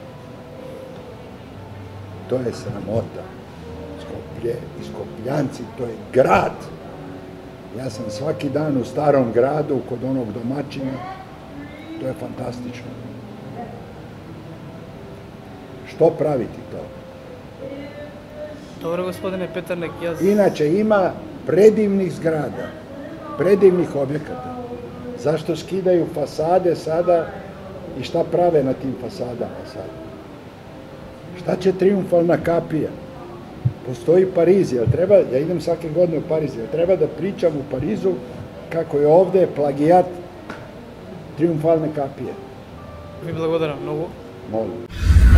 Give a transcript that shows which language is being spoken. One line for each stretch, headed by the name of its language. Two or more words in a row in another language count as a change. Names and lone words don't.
Serbian: To je sramota. Skoplje i Skopljanci, to je grad. Ja sam svaki dan u starom gradu kod onog domaćina. To je fantastično. Što praviti to?
Macedonian: Добро, господине Петернек, јас...
Serbian: Inače ima predivnih zgrada, predivnih objekata. Zašto skidaju fasade sada i šta prave na tim fasadama sada? Šta će Trijumfalna kapija? Postoji Pariz, ja idem svake godine u Pariz, treba da pričam u Parizu kako je ovde plagijat Trijumfalne kapije.
Macedonian: Ви благодарам многу.
Serbian: Molim.